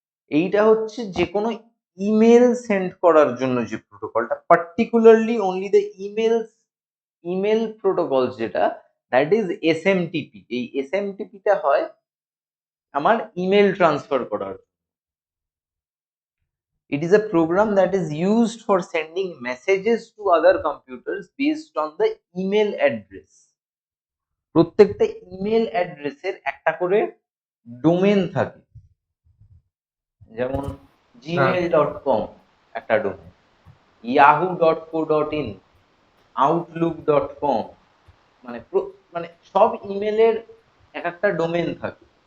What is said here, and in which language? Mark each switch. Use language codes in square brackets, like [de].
[bn] এইটা হচ্ছে যে কোনো ইমেল সেন্ড করার জন্য যে প্রোটোকলটা, [en] particularly only the email protocol, [bn] যেটা [en] that is [bn] এসএমটিপি। এই এসএমটিপিটা হয় আমার ইমেল ট্রান্সফার করার। [en] It is a program that is used for sending messages to other computers based on the email address। [bn] প্রত্যেকটা ইমেল অ্যাড্রেসের একটা করে ডোমেন থাকে, যেমন হ্যাঁ। gmail.com একটা ডোমেন, yahoo.co.in, outlook.com, মানে মানে সব ইমেলের এক একটা ডোমেন থাকে,